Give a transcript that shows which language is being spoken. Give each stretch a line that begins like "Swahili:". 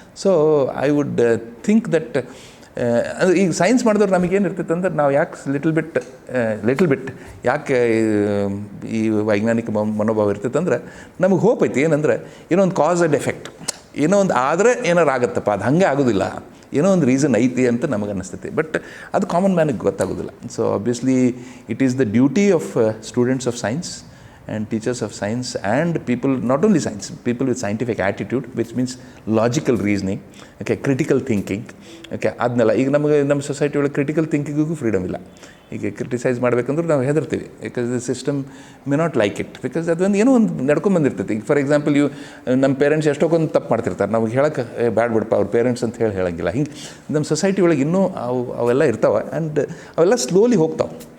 English: so I would think that
Kannada: ಅಂದರೆ ಈಗ science ಮಾಡಿದವ್ರು ನಮಗೇನು ಇರ್ತೈತೆ ಅಂದ್ರೆ ನಾವು ಯಾಕೆ ಲಿಟಲ್ ಬಿಟ್ ಯಾಕೆ ಈ ವೈಜ್ಞಾನಿಕ ಮನೋಭಾವ ಇರ್ತೈತೆ ಅಂದ್ರೆ ನಮಗೆ ಹೋಪ್ ಐತಿ. ಏನಂದರೆ ಏನೋ ಒಂದು ಕಾಸ್ ಆ್ಯಂಡ್ ಎಫೆಕ್ಟ್, ಏನೋ ಒಂದು ಆದರೆ ಏನಾರು ಆಗುತ್ತಪ್ಪ, ಅದು ಹಾಗೆ ಆಗೋದಿಲ್ಲ, ಏನೋ ಒಂದು ರೀಸನ್ ಐತಿ ಅಂತ ನಮಗೆ ಅನ್ನಿಸ್ತೈತಿ. ಬಟ್ ಅದು ಕಾಮನ್ ಮ್ಯಾನಿಗೆ ಗೊತ್ತಾಗೋದಿಲ್ಲ.
English: so obviously it is the duty of students of science and teachers of science and people, not only science, people with scientific attitude, which means logical reasoning, okay, critical thinking, okay,
Kannada: ಅದನ್ನೆಲ್ಲ ಈಗ ನಮ್ಮ society ಒಳಗೆ critical ಥಿಂಕಿಂಗಿಗೂ freedom ಇಲ್ಲ. ಈಗ criticise ಮಾಡಬೇಕಂದ್ರೆ ನಾವು ಹೆದರ್ತೀವಿ,
English: because the system may not like it,
Kannada: because ಅದೊಂದು ಏನೋ ಒಂದು ನಡ್ಕೊಂಡ್ಬಂದಿರ್ತೈತಿ. ಈಗ ಫಾರ್ ಎಕ್ಸಾಂಪಲ್ ನಮ್ಮ ಪೇರೆಂಟ್ಸ್ ಎಷ್ಟೊಂದು ತಪ್ಪು ಮಾಡ್ತಿರ್ತಾರೆ, ನಮಗೆ ಹೇಳಕ್ಕೆ ಬ್ಯಾಡ್ ಬಿಡಪ್ಪ ಅವ್ರ ಪೇರೆಂಟ್ಸ್ ಅಂತ ಹೇಳಂಗಿಲ್ಲ. ಹಿಂಗೆ ನಮ್ಮ ಸೊಸೈಟಿ ಒಳಗೆ ಇನ್ನೂ ಅವೆಲ್ಲ ಇರ್ತಾವೆ. ಆ್ಯಂಡ್ ಅವೆಲ್ಲ ಸ್ಲೋಲಿ ಹೋಗ್ತಾವೆ.